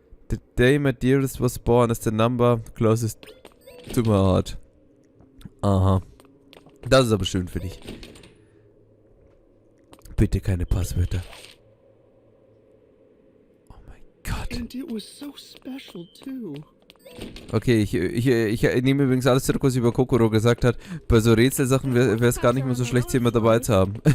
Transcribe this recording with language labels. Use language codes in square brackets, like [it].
[en] The day my dearest was born is the number closest to my heart. Aha. [de] Das ist aber schön für dich. Bitte keine Passwörter. Oh mein Gott. [en] And it was so special too. [de] Okay, ich nehme übrigens alles zurück, was über Kokoro gesagt hat. Bei so Rätselsachen wäre es gar nicht mehr so schlecht, sie immer dabei zu haben.